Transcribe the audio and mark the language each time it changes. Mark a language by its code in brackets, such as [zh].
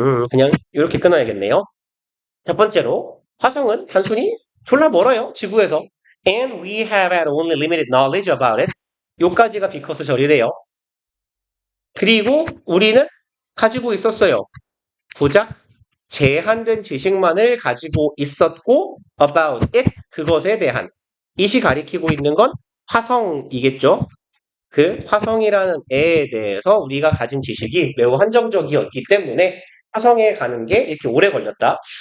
[ko] 그냥 이렇게 끊어야겠네요. 첫 번째로 화성은 단순히 졸라 멀어요. 지구에서. [en] And we have had only limited knowledge about it. [ko] 요까지가 because 절이래요. 그리고 우리는 가지고 있었어요. 보자. 제한된 지식만을 가지고 있었고 [en] about it, [ko] 그것에 대한. 이시 가리키고 있는 건 화성이겠죠. 그 화성이라는 애에 대해서 우리가 가진 지식이 매우 한정적이었기 때문에 화성에 가는 게 이렇게 오래 걸렸다.